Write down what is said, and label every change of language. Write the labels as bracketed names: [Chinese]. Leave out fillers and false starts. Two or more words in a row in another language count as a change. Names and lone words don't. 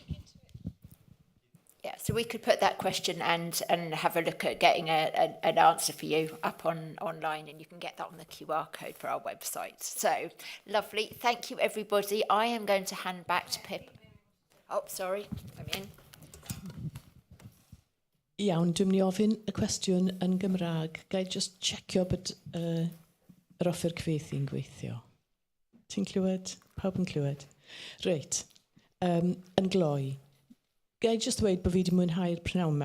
[English] Yeah, so we could put that question and have a look at getting an answer for you up online, and you can get that on the QR code for our website. So, lovely. Thank you, everybody. I am going to hand back to Pip. Oh, sorry. I'm in. [Welsh] Iawn, dwi'n mynd i ofyn y cwestiwn yn Gymraeg. Gai just checio bod yr offer cyfieithu'n gweithio. Ti'n clywed? Pawb yn clywed? Reit. Yn gloi. Gai just dweud bod fi wedi mwynhau'r prynawn yma.